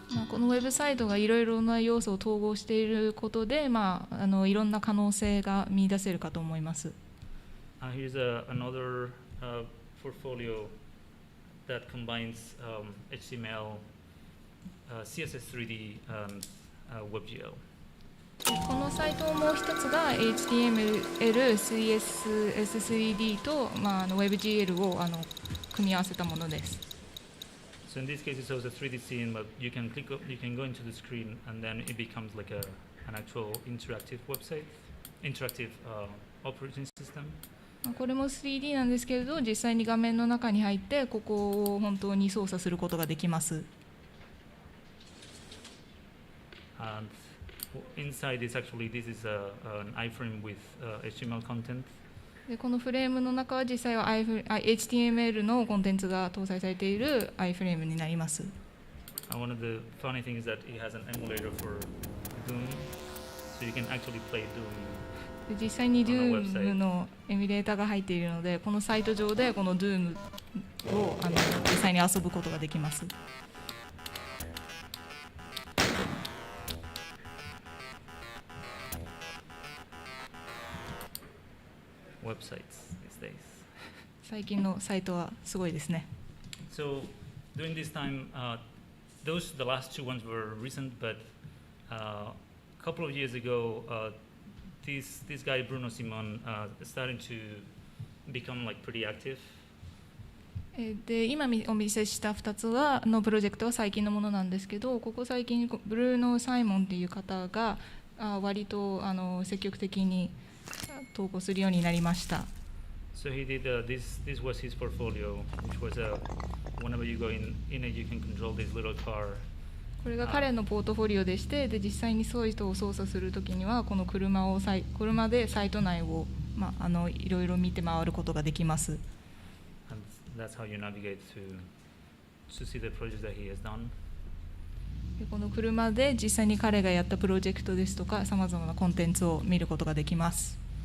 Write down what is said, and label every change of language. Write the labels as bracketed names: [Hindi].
[Japanese] このウェブサイトがいろいろな要素を統合していることで、いろんな可能性が見出せるかと思います。 [English] Here's another portfolio that combines HTML, CSS3D, and WebGL. [Japanese] このサイトもう一つが HTML、CSS3D と、WebGL を組み合わせたものです。 [English] So in this case, it shows a 3D scene, but you can go into the screen, and then it becomes like an actual interactive website, interactive operating system. [Japanese] これも 3D なんですけれど、実際に画面の中に入ってここを本当に操作することができます。 [English] And inside this is an iframe with HTML content. [Japanese] でこのフレームの中は実際は HTML のコンテンツが搭載されている iFrame になります。 [English] One of the funny things is that it has an emulator for Doom, so you can actually play Doom. [Japanese] で実際に Doom のエミュレーターが入っているので、このサイト上でこの Doom を実際に遊ぶことができます。 [English] Websites these days. [Japanese] 最近のサイトはすごいですね。 [English] So during this time, the last two ones were recent, but a couple of years ago, this guy Bruno Simon started to become like pretty active. [Japanese] で今お見せした2つのプロジェクトは最近のものなんですけど、ここ最近ブルーノ・サイモンという方が割と積極的に投稿するようになりました。 [English] So he did this was his portfolio, which was whenever you go in it, you can control this little car. [Japanese] これが彼のポートフォリオでして、で実際にそういう人を操作するときにはこの車でサイト内を、いろいろ見て回ることができます。 [English] And that's how you navigate to see the projects that he has done. [Japanese] でこの車で実際に彼がやったプロジェクトですとかさまざまなコンテンツを見ることができます。